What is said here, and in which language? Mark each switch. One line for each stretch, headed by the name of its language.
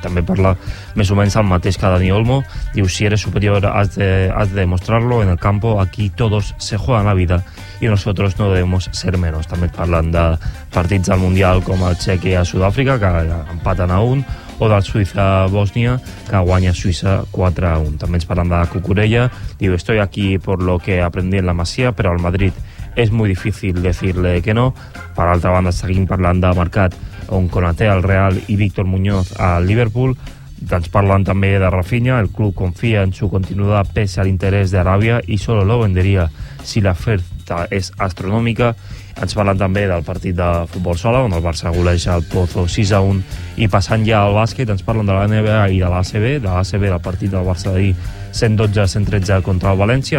Catalan: També parla més o menys el mateix que Dani Olmo.
Spanish: Diu, si eres superior has de demostrarlo en el campo. Aquí todos se juegan la vida y nosotros no debemos ser menos.
Catalan: També parlen de partits del Mundial com el Txec a Sud-àfrica, que empaten a un, o del Suïssa-Bòsnia, que guanya Suïssa 4-1. També ens parlen de Cucurella.
Spanish: Diu, estoy aquí por lo que aprendí en la Masía, pero al Madrid es muy difícil decirle que no.
Catalan: Per altra banda, seguim parlant de mercat, on Konaté al Real i Víctor Muñoz al Liverpool. Ens parlen també de Rafinha.
Spanish: El club confia en su continuidad pese al interés de Arabia y solo lo vendería si la oferta
Catalan: l'impacte és astronòmica. Ens parlen també del partit de futbol sola, on el Barça goleja el Pozo 6-1. I passant ja al bàsquet, ens parlen de la NBA i de l'ACB. De l'ACB, del partit del Barça d'ahir, 112-113 contra el València.